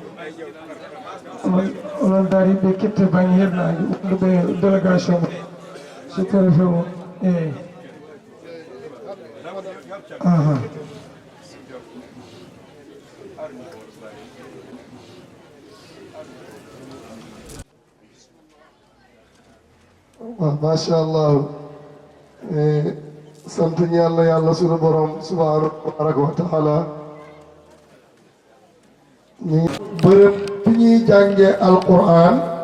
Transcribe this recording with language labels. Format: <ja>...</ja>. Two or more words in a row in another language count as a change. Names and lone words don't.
<ff>onon dari ɓe kette baŋnge hirnague ɓe délégation so préfet o eyi</ff> <wo>waaw</wo> <ar>macha allah</ar> <wo>sant yàlla yàlla sunu borom</wo> <ar>subhanahu tabaraka wa taala</ar> <wo>ñu bërëb bi ñuy jànge alquran</wo>